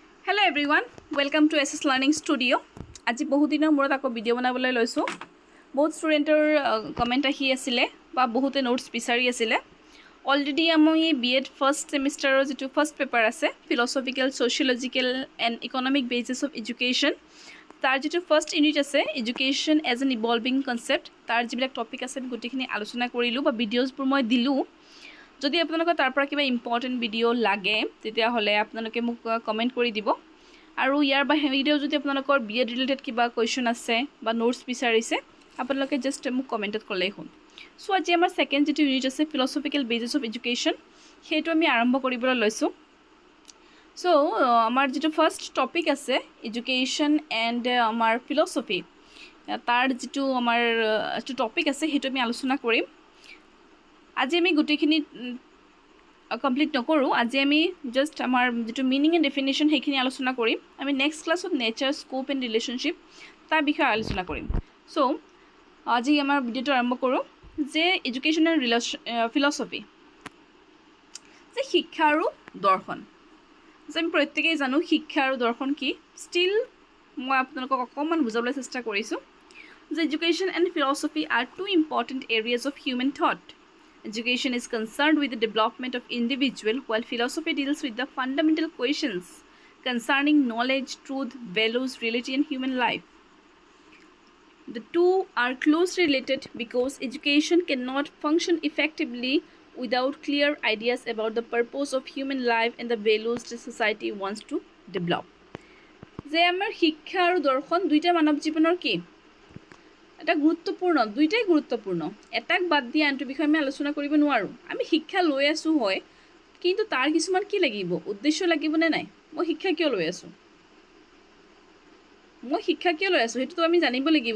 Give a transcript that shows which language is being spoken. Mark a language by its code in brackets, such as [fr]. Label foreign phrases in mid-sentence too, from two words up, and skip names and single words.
[en] Hello everyone, welcome to SS Learning Studio. [as] আজি বহুত দিনৰ মূৰত আকৌ ভিডিও বনাবলৈ লৈছো। বহুত ষ্টুডেন্টৰ কমেন্ট আহি আছিল বা বহুতে নোটস বিচাৰি আছিল। অলৰেডি আমি [en] BEd first semester [as] যেটো [en] first paper [as] আছে [en] philosophical sociological and economic basis of education [as] তাৰ যেটো [en] first unit [as] আছে [en] education as an evolving concept [as] তাৰ যিবিলাক টপিক আছে আমি গোটেইখিনি আলোচনা কৰিলো বা ভিডিওছবোৰ মই দিলো। যদি আপোনালোকৰ তাৰ পৰা কিবা [en] important video [as] লাগে তেতিয়া হলে আপোনালোকে মোক কমেন্ট কৰি দিব আৰু ইয়াৰ বাহিৰেও যদি আপোনালোকৰ [en] BEd related [as] কিবা কোৱেশ্চন আছে বা নোটস বিচাৰিছে আপোনালোকে জাস্ট মোক কমেন্টত কলেই হ'ল। সো আজি আমাৰ সেকেন্ড যেটো ইউনিট আছে [en] philosophical basis of education [as] সেইটো আমি আৰম্ভ কৰিবলৈ লৈছো। সো আমাৰ যেটো [en] first topic [as] আছে [en] education and [as] আমাৰ ফিলসফি তাৰ যেটো আমাৰ যেটো টপিক আছে সেইটো আমি আলোচনা কৰিম। আজি আমি গুটেখিনি কমপ্লিট নকৰো। আজি আমি জাস্ট আমাৰ যেটো [en] meaning and definition [as] হেখিনি আলোচনা কৰিম। আমি [en] next class nature scope and relationship [as] তাৰ বিষয়ে আলোচনা কৰিম। সো আজি আমাৰ ভিডিওটো আৰম্ভ কৰো যে [en] education and philosophy [as] যে শিক্ষা আৰু দৰ্শন। যে আমি প্ৰত্যেকই জানো শিক্ষা আৰু দৰ্শন কি। ষ্টিল মই আপোনালোকক অকমান বুজাবলৈ চেষ্টা কৰিছো যে [en] education and philosophy are two important areas of human thought. Education is concerned with the development of individual, while philosophy deals with the fundamental questions concerning knowledge, truth, values, reality, and human life. The two are closely related because education cannot function effectively without clear ideas about the purpose of human life and the values the society wants to develop. [as] যে আমাৰ শিক্ষা আৰু দৰ্শন দুইটা মানৱ জীৱনৰ কি এটা গুৰুত্বপূৰ্ণ, দুইটাই গুৰুত্বপূৰ্ণ। এটাক বাদ দি আনটো বিষয় আমি আলোচনা কৰিব নোৱাৰো। আমি শিক্ষা লৈ আছো হয়, কিন্তু তাৰ কিছুমান কি লাগিব, উদ্দেশ্য লাগিব নে নাই। মই শিক্ষা কিয় লৈ আছো হেতুটো আমি জানিব লাগিব।